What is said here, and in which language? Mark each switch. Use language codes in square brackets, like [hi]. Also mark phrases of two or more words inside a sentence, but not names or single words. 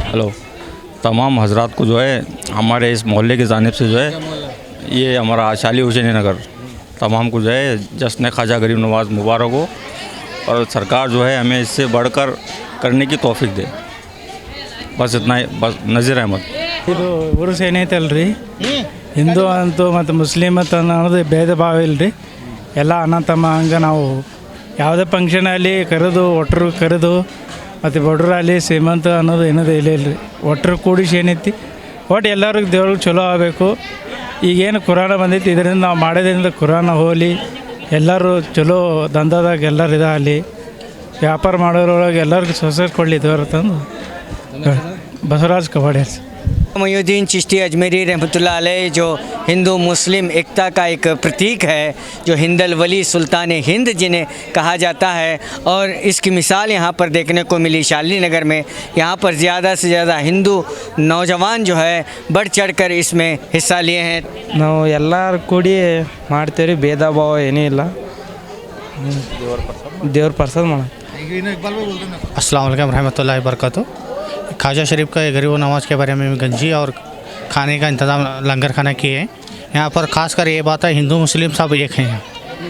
[hi] हेलो, तमाम हजरात को जो है हमारे इस मोहल्ले की जानिब से जो है ये हमारा शाली हुसैनी नगर तमाम को जो है जश्न ख्वाजा गरीब नवाज़ मुबारक हो और सरकार जो है हमें इससे बढ़कर करने की तौफीक दे। बस इतना ही, बस नज़ीर अहमद। [kn] ಇದು ಉರುಸು ಏನೈತಲ್ರಿ ಹಿಂದೂ ಅಂತೂ ಮತ್ತು ಮುಸ್ಲಿಮ್ ಅಂತ ಅನ್ನೋದು ಭೇದ ಭಾವ ಇಲ್ಲರಿ, ಎಲ್ಲ ಅಣ್ಣ ತಮ್ಮ ಹಂಗೆ ನಾವು ಯಾವುದೇ ಫಂಕ್ಷನಲ್ಲಿ ಕರೆದು ಒಟ್ಟರು ಕರೆದು ಮತ್ತು ಬಡ್ರಾಗಲಿ ಶ್ರೀಮಂತ ಅನ್ನೋದು ಏನದು ಇಲ್ಲ ಇಲ್ಲರಿ, ಒಟ್ಟರು ಕೂಡಿಸಿ ಏನೈತಿ ಒಟ್ಟು ಎಲ್ಲರಿಗೂ ದೇವ್ರಿಗೆ ಚಲೋ ಆಗಬೇಕು। ಈಗೇನು ಕುರಾನ ಬಂದೈತಿ ಇದರಿಂದ ನಾವು ಮಾಡೋದ್ರಿಂದ ಕುರಾನ ಹೋಗಲಿ, ಎಲ್ಲರೂ ಚಲೋ ದಂಧದಾಗ ಎಲ್ಲರೂ ಇದಾಗಲಿ, ವ್ಯಾಪಾರ ಮಾಡೋದ್ರೊಳಗೆ ಎಲ್ಲರಿಗೂ ಸೊಸೈಟಿ ಕೊಡಲಿ ದೇವ್ರ ತಂದು बसवराज कवाड़े। [hi] मोइनुद्दीन चिश्ती अजमेरी [ar] رحمة الله عليه [hi] जो हिंदू मुस्लिम एकता का एक प्रतीक है, जो हिंदल वली सुल्तान हिंद जिन्हें कहा जाता है, और इसकी मिसाल यहाँ पर देखने को मिली शालिनी नगर में। यहाँ पर ज़्यादा से ज़्यादा हिंदू नौजवान जो है बढ़ चढ़कर इसमें हिस्सा लिए हैं। [kn] ನಾವು ಎಲ್ಲರೂ ಕೂಡಿ ಮಾಡ್ತೇವೆ, ಭೇದ ಭಾವ ಏನೂ ಇಲ್ಲ, ದೇವ್ರ ಪ್ರಸಾದ ಮಾಡ। [ar] السلام عليكم رحمة الله بركاته. [hi] ख्वाजा शरीफ का गरीब नवाज़ के बारे में गंजी और खाने का इंतज़ाम लंगर खाना किए हैं। यहाँ पर ख़ासकर ये बात है हिंदू मुस्लिम सब एक हैं।